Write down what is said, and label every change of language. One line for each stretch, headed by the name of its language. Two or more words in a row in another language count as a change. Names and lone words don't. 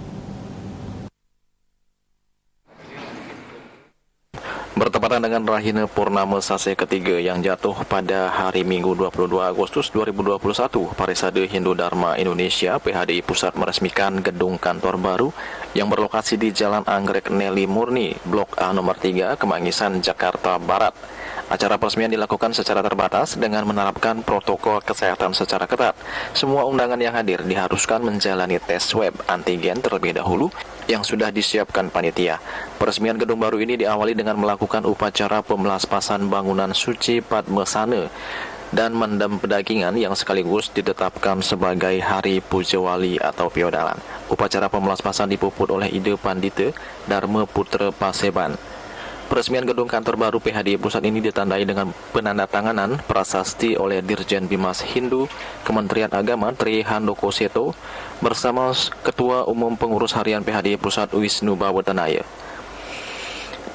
Indonesian: Bertepatan dengan Rahina Purnama Sase ketiga yang jatuh pada hari Minggu 22 Agustus 2021, Parisade Hindu Dharma Indonesia (PHDI) Pusat meresmikan gedung kantor baru yang berlokasi di Jalan Anggrek Nelly Murni, Blok A nomor 3, Kemangisan, Jakarta Barat. Acara peresmian dilakukan secara terbatas dengan menerapkan protokol kesehatan secara ketat. Semua undangan yang hadir diharuskan menjalani tes swab antigen terlebih dahulu yang sudah disiapkan panitia. Peresmian gedung baru ini diawali dengan melakukan upacara pemelaspasan bangunan suci Padmasana dan mendem pedagingan yang sekaligus ditetapkan sebagai Hari Puja Wali atau Piodalan. Upacara pemelaspasan dipuput oleh Ida Pandita Dharma Putra Paseban. Peresmian gedung kantor baru PHDI Pusat ini ditandai dengan penandatanganan prasasti oleh Dirjen Bimas Hindu Kementerian Agama Tri Handoko Seto bersama Ketua Umum Pengurus Harian PHDI Pusat Wisnu Bawatanaya.